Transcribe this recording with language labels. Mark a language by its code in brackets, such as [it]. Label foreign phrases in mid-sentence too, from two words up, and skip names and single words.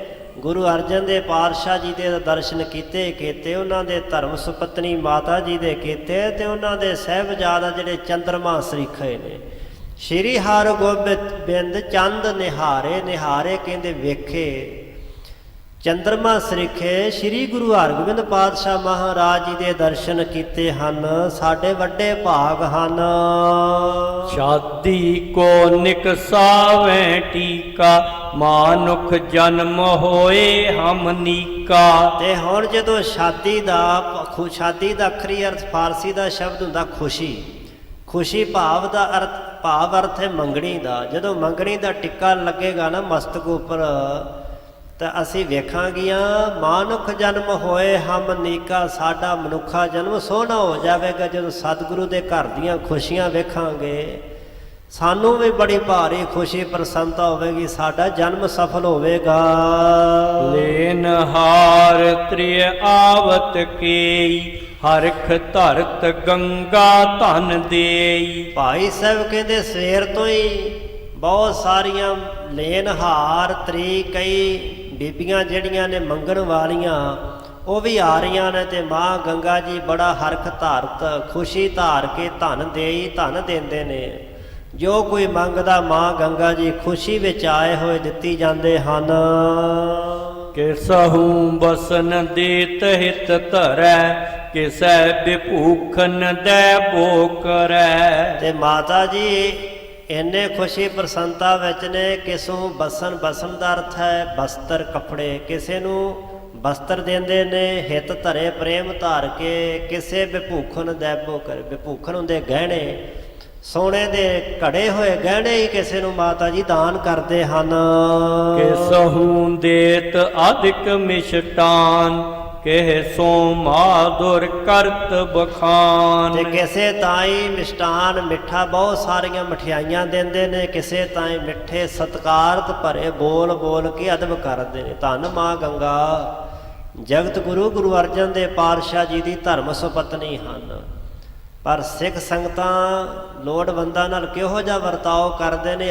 [pa] ਗੁਰੂ ਅਰਜਨ ਦੇਵ ਪਾਤਸ਼ਾਹ ਜੀ ਦੇ ਦਰਸ਼ਨ ਕੀਤੇ, ਉਹਨਾਂ ਦੇ ਧਰਮ ਸੁਪਤਨੀ ਮਾਤਾ ਜੀ ਦੇ ਕੀਤੇ ਤੇ ਉਹਨਾਂ ਦੇ ਸਾਹਿਬਜ਼ਾਦਾ ਜਿਹੜੇ ਚੰਦਰਮਾ ਸਰੀਖੇ ਨੇ। [bra] श्री हरि गोबिंद चंद निहारे, [pa] ਨਿਹਾਰੇ ਕਹਿੰਦੇ ਵੇਖੇ, ਚੰਦਰਮਾ ਸਰੀਖੇ। ਸ਼੍ਰੀ ਗੁਰੂ ਹਰਗੋਬਿੰਦ ਪਾਤਸ਼ਾਹ ਮਹਾਰਾਜ ਜੀ ਦੇ ਦਰਸ਼ਨ ਕੀਤੇ ਹਨ, ਸਾਡੇ ਵੱਡੇ ਭਾਗ ਹਨ। [bra] शादी को निकसावे टीका, मानुख जन्म होए हम नीका। [pa] ਤੇ ਹੁਣ ਜਦੋਂ ਸ਼ਾਦੀ ਦਾ ਅਖਰੀ ਅਰਥ ਫਾਰਸੀ ਦਾ ਸ਼ਬਦ ਹੁੰਦਾ ਖੁਸ਼ੀ। ਖੁਸ਼ੀ ਭਾਵ ਅਰਥ ਹੈ ਮੰਗਣੀ ਦਾ। ਜਦੋਂ ਮੰਗਣੀ ਦਾ ਟਿੱਕਾ ਲੱਗੇਗਾ ਨਾ ਮਸਤਕ ਉੱਪਰ, ਤਾਂ ਅਸੀਂ ਵੇਖਾਂਗੀਆਂ [bra] मानुख जनम होए हम नीका, [pa] ਸਾਡਾ ਮਨੁੱਖਾ ਜਨਮ ਸੋਹਣਾ ਹੋ ਜਾਵੇਗਾ। ਜਦੋਂ ਸਤਿਗੁਰੂ ਦੇ ਘਰ ਦੀਆਂ ਖੁਸ਼ੀਆਂ ਵੇਖਾਂਗੇ, ਸਾਨੂੰ ਵੀ ਬੜੀ ਭਾਰੀ ਖੁਸ਼ੀ ਪ੍ਰਸੰਨਤਾ ਹੋਵੇਗੀ, ਸਾਡਾ ਜਨਮ ਸਫਲ ਹੋਵੇਗਾ। [bra] लेन हार त्रिय आवत केई, हरख धरत गंगा धन देई। [pa] ਭਾਈ ਸਾਹਿਬ ਕਹਿੰਦੇ ਸਵੇਰ ਤੋਂ ਹੀ ਬਹੁਤ ਸਾਰੀਆਂ ਲੇਨਹਾਰ ਤਰੀ ਕਈ ਬੀਬੀਆਂ ਜਿਹੜੀਆਂ ਨੇ ਮੰਗਣ ਵਾਲੀਆਂ ਉਹ ਵੀ ਆ ਰਹੀਆਂ ਨੇ, ਤੇ ਮਾਂ ਗੰਗਾ ਜੀ ਬੜਾ ਹਰਖ ਧਾਰਤ ਖੁਸ਼ੀ ਧਾਰ ਕੇ ਧਨ ਦੇਈ, ਧਨ ਦਿੰਦੇ ਨੇ। ਜੋ ਕੋਈ ਮੰਗਦਾ ਮਾਂ ਗੰਗਾ ਜੀ ਖੁਸ਼ੀ ਵਿੱਚ ਆਏ ਹੋਏ ਦਿੱਤੀ ਜਾਂਦੇ ਹਨ। [bra] किसहू बसन देत हित धरै, किसै विभूखन दै भो करै। [pa] ਤੇ ਮਾਤਾ ਜੀ ਇੰਨੇ ਖੁਸ਼ੀ ਪ੍ਰਸੰਨਤਾ ਵਿੱਚ ਨੇ। ਕਿਸੋਂ ਬਸਨ ਦਾ ਅਰਥ ਹੈ ਬਸਤਰ ਕੱਪੜੇ, ਕਿਸੇ ਨੂੰ ਬਸਤਰ ਦਿੰਦੇ ਨੇ। ਹਿੱਤ ਧਰੇ ਪ੍ਰੇਮ ਧਾਰ ਕੇ, [bra] किसे विभूखन दै भो करे। [pa] ਵਿਭੂਖਨ ਹੁੰਦੇ ਗਹਿਣੇ, ਸੋਨੇ ਦੇ ਘੜੇ ਹੋਏ ਗਹਿਣੇ ਹੀ ਕਿਸੇ ਨੂੰ ਮਾਤਾ ਜੀ ਦਾਨ ਕਰਦੇ ਹਨ। [bra] किसहू देत अधिक मिष्टान, किह सो माधुर करत बखान। [pa] ਤੇ ਕਿਸੇ ਤਾਈ ਮਿਸ਼ਟਾਨ ਮਿੱਠਾ ਬਹੁਤ ਸਾਰੀਆਂ ਮਠਿਆਈਆਂ ਦਿੰਦੇ ਨੇ, ਕਿਸੇ ਤਾਈ ਮਿੱਠੇ ਸਤਿਕਾਰਤ ਭਰੇ ਬੋਲ ਬੋਲ ਕੇ ਅਦਬ ਕਰਦੇ ਨੇ। ਧੰਨ ਮਾਂ ਗੰਗਾ ਜਗਤ ਗੁਰੂ ਗੁਰੂ ਅਰਜਨ ਦੇਵ ਪਾਤਸ਼ਾਹ ਜੀ ਦੀ ਧਰਮ ਸੁਪਤਨੀ ਹਨ। ਪਰ ਸਿੱਖ ਸੰਗਤਾਂ ਲੋੜਵੰਦਾਂ ਨਾਲ ਕਿਹੋ ਜਿਹਾ ਵਰਤਾਓ ਕਰਦੇ ਨੇ।